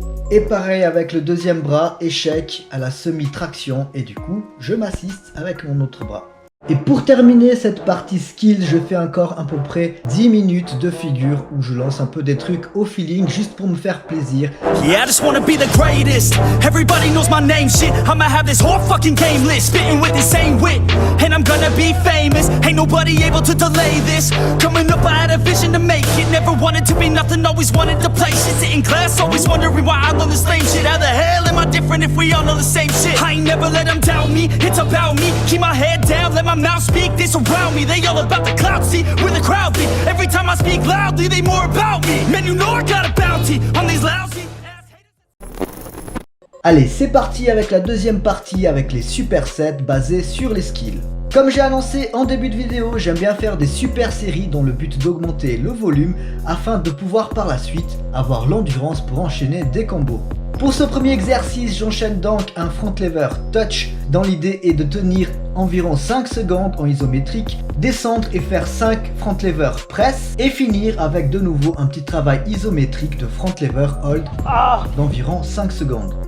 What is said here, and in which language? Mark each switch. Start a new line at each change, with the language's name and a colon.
French: Et pareil avec le deuxième bras, échec à la semi-traction et du coup, je m'assiste avec mon autre bras. Et pour terminer cette partie skill, je fais encore à peu près 10 minutes de figure où je lance un peu des trucs au feeling juste pour me faire plaisir.
English: Yeah, I just wanna be the greatest. Everybody knows my name, shit. I'ma have this whole fucking game list, spitting with the same wit, and I'm gonna be famous. Ain't nobody able to delay this. Coming up, I had a vision to make it. Never wanted to be nothing, always wanted to play shit. Sit in class, always wondering why I love the same shit. How the hell am I different if we all know the same shit? I ain't never let them doubt me, it's about me. Keep my head down, let my mouth speak, they surround me. They all about the clout, see where the crowd be. Every time I speak loudly, they more about me. Man, you know I got a bounty on these lousy.
French: Allez, c'est parti avec la deuxième partie avec les supersets basés sur les skills. Comme j'ai annoncé en début de vidéo, j'aime bien faire des super séries dans le but d'augmenter le volume afin de pouvoir par la suite avoir l'endurance pour enchaîner des combos. Pour ce premier exercice, j'enchaîne donc un front lever touch dans l'idée est de tenir environ 5 secondes en isométrique, descendre et faire 5 front lever press et finir avec de nouveau un petit travail isométrique de front lever hold d'environ 5 secondes.